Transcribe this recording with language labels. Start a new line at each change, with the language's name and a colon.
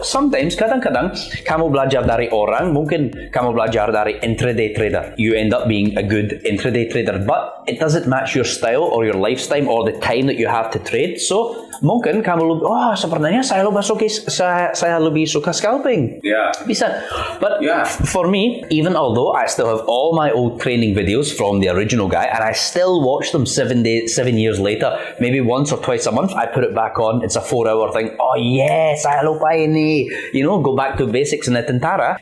English: Sometimes,
Indonesian: kadang-kadang kamu belajar dari orang. Mungkin kamu belajar dari intraday trader.
English: You end up being a good intraday trader, but it doesn't match your style or your lifestyle or the time that you have to trade.
Indonesian: So mungkin kamu sebenarnya saya lebih suka scalping. Bisa.
English: But for me, even although I still have all my old training videos from the original guy and I still watch them 7 years later, maybe once or twice a month, I put it back on. It's a 4-hour thing. Oh yes,
Indonesian: saya lupa ini.
English: Go back to basics in the Tentara.